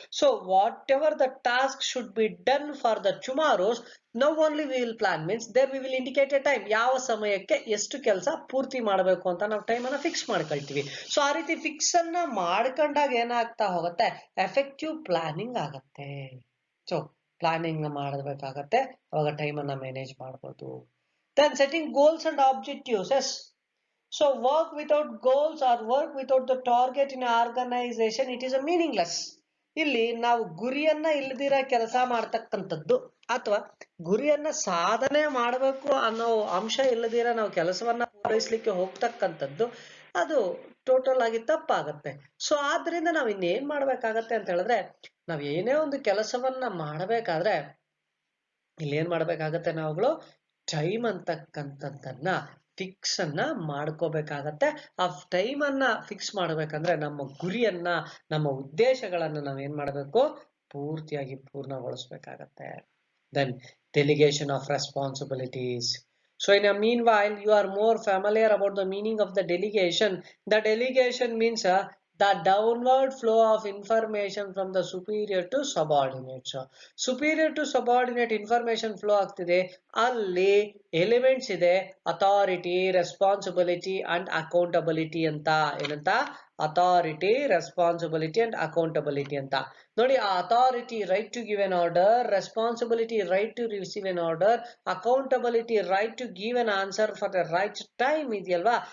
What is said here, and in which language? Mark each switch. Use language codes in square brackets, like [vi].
[en] so whatever the task should be done for the tomorrow's, now only we will plan, means there we will indicate a time, [kn] ಯಾವ ಸಮಯಕ್ಕೆ ಎಷ್ಟು ಕೆಲಸ ಪೂರ್ತಿ ಮಾಡಬೇಕು ಅಂತ ನಾವು ಟೈಮ್ ಅನ್ನ ಫಿಕ್ಸ್ ಮಾಡ್ಕೊಳ್ತೀವಿ. ಸೊ ಆ ರೀತಿ ಫಿಕ್ಸ್ ಅನ್ನ ಮಾಡ್ಕೊಂಡಾಗ ಏನಾಗ್ತಾ ಹೋಗುತ್ತೆ, ಎಫೆಕ್ಟಿವ್ ಪ್ಲಾನಿಂಗ್ ಆಗತ್ತೆ. ಸೊ ಪ್ಲಾನಿಂಗ್ ಮಾಡಬೇಕಾಗತ್ತೆ, ಅವಾಗ ಟೈಮ್ ಅನ್ನ ಮ್ಯಾನೇಜ್ ಮಾಡ್ಬೋದು. [en] Then setting goals and objectives. Yes, so work without goals or work without the target in an organization, it is a meaningless. [kn] ಇಲ್ಲಿ ನಾವು ಗುರಿಯನ್ನ ಇಲ್ಲದಿರ ಕೆಲಸ ಮಾಡ್ತಕ್ಕಂಥದ್ದು ಅಥವಾ ಗುರಿಯನ್ನ ಸಾಧನೆ ಮಾಡಬೇಕು ಅನ್ನೋ ಅಂಶ ಇಲ್ಲದಿರ ನಾವು ಕೆಲಸವನ್ನ ಪೂರೈಸಲಿಕ್ಕೆ ಹೋಗ್ತಕ್ಕಂಥದ್ದು ಅದು ಟೋಟಲ್ ಆಗಿ ತಪ್ಪಾಗತ್ತೆ. ಸೊ ಆದ್ರಿಂದ ನಾವ್ ಇನ್ನೇನ್ ಮಾಡ್ಬೇಕಾಗತ್ತೆ ಅಂತ ಹೇಳಿದ್ರೆ, ನಾವ್ ಏನೇ ಒಂದು ಕೆಲಸವನ್ನ ಮಾಡಬೇಕಾದ್ರೆ ಇಲ್ಲಿ ಏನ್ ಮಾಡ್ಬೇಕಾಗತ್ತೆ, ನಾವುಗಳು ಟೈಮ್ ಅಂತಕ್ಕಂಥದ್ದನ್ನ ಫಿಕ್ಸ್ ಅನ್ನ ಮಾಡ್ಕೋಬೇಕಾಗತ್ತೆ. ಆ ಟೈಮ್ ಅನ್ನ ಫಿಕ್ಸ್ ಮಾಡ್ಬೇಕಂದ್ರೆ ನಮ್ಮ ಗುರಿಯನ್ನ, ನಮ್ಮ ಉದ್ದೇಶಗಳನ್ನ ನಾವೇನ್ ಮಾಡ್ಬೇಕು, ಪೂರ್ತಿಯಾಗಿ ಪೂರ್ಣಗೊಳಿಸ್ಬೇಕಾಗತ್ತೆ. [en] Then delegation of responsibilities. So in a meanwhile, you are more familiar about the meaning of the delegation. The delegation means the downward flow of information from the superior to subordinate. Superior to subordinate information flow [kn] ಆಗ್ತಿದೆ, ಅಲ್ಲಿ elements ಇದೆ authority, responsibility and accountability ಅಂತ. ಏನಂತ? [en] authority, responsibility and accountability [kn] ಅಂತ. ನೋಡಿ, ಆ [en] authority right to give an order, responsibility right to receive an order, accountability right to give an answer for the right time [kn] ಇದೆಯಲ್ವಾ.